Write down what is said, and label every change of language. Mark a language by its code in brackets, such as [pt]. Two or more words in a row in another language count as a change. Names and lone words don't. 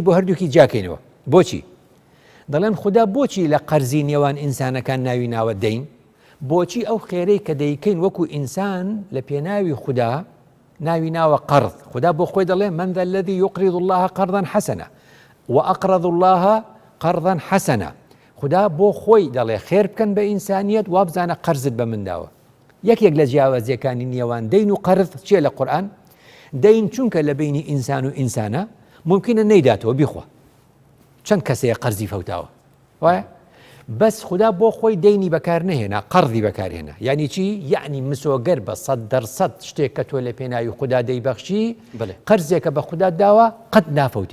[ckb] بۆ هەردووکی جاکەینەوە بۆچی دەڵێن خدا بۆچی لە قەرزی نێوان ئینسانەکان ناوی ناوە دەین بۆچی ئەو خێرەی کە دەیکەین وەکو ئینسان لە پێناوی خدا ناوی ناوە قەرض خدا بۆ خۆی دەڵێ [ar] من ذا الذي يقرض الله قرضا حسنا وأقرض الله قرضا حسنا [ckb] خدا بۆ خۆی دەڵێ خێر بکەن بە ئینسانیەت وا بزانە قەرزت بە منداوە یەکێک لە جیاوازیەکانی نێوان دەین و قەرض چیە لە قورئان دەین چونکە لە بینی ئینسان و ئینسانە ممکنە نەیداتەوە بیخوا چەند کەسەیە قەرزی فەوتاوە وایە بەس خدا بۆ خۆی دەینی بەکار نەهێنا قەرضی بەکارهێنا یعنی چی یعنی مسۆگەر بە 100% شتێک کە تۆ لە پێناوی خدا دەیبەخشی قەرزێکە بە خدا داوە قەت نافەوتێ